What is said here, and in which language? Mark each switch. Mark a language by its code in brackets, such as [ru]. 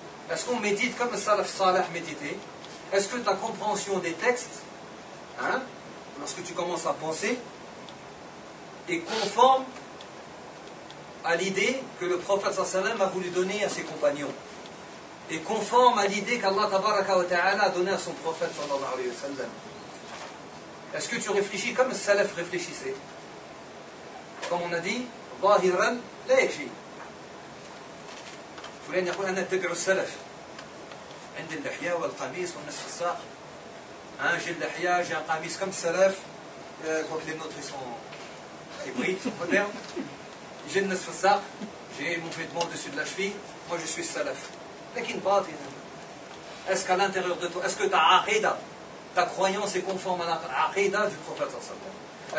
[fr] Est-ce qu'on médite comme le salaf salah méditait? Est-ce que ta compréhension des textes, hein, lorsque tu commences à penser, est conforme à l'idée que le prophète sallallahu alayhi wa sallam a voulu donner à ses compagnons? Et conforme à l'idée qu'Allah tabaraka wa ta'ala a donnée à son prophète sallallahu alayhi wa sallam. Est-ce que tu réfléchis comme le salaf réfléchissait? Comme on a dit, [ar] ظاهرًا لا يكفي. فلان يقول أنا أتبع السلف عند اللحية والقميص والنصف الساق. [fr] Hein, j'ai اللحية, j'ai un قميص comme salaf. Quoi que les nôtres sont hybrides, modernes. J'ai le نصف الساق, j'ai mon vêtement au-dessus de la cheville. Moi je suis salaf. [ar] Lakin batin. [fr] Est-ce qu'à l'intérieur de toi, est-ce que ta aqida, ta croyance est conforme à la aqida du prophète sallallahu alayhi wa sallam?